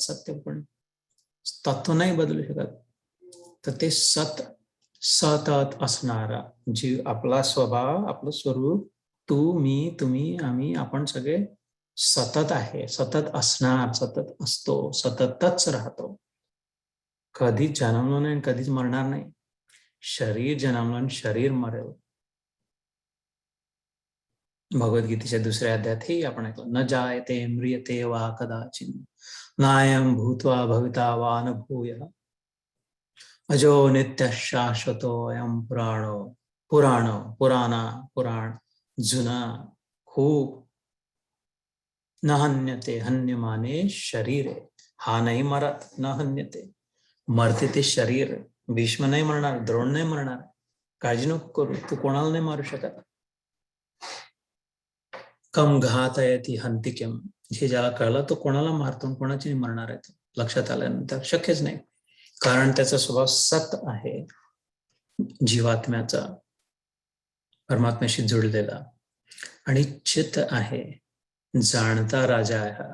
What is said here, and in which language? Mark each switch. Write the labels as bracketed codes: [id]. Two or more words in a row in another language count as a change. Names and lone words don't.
[mr] सत्य पण तत्व नाही बदलू शकत. तर ते सतत असणारा जी आपला स्वभाव, आपलं स्वरूप, तू, मी, तुम्ही, आम्ही, आपण सगळे सतत आहे, सतत असणार, सतत असतो, सततच राहतो. कधीच जन्मलो नाही, कधीच मरणार नाही. शरीर जन्मलं आणि शरीर मरेल. भगवद्गीतेच्या दुसऱ्या अध्यायात हे आपण ऐकलं, [sa] न जायते म्रियते वा कदाचिन नायं भूत्वा भविता वा न भूयः अजो नित्य शाश्वतोऽयं पुराण [mr] जुना खूप [sa] न हन्यते हन्यमाने [mr] शरीर आहे. हा नाही मरत, [sa] न हन्यते, [mr] मरते ते शरीर. भीष्म नाही मरणार, द्रोण नाही मरणार, काळजी नको करू, तू कोणाला नाही मारू शकत. [sa] कम घातयति हन्ति किम, [mr] हे ज्याला कळलं तो कोणाला मारतो, कोणाची मरणार आहे लक्षात आल्यानंतर शक्यच नाही. कारण त्याचा स्वभाव सत आहे, जीवात्म्याचा, परमात्म्याशी जुळलेला, आणि चित आहे, जाणता राजा आहे.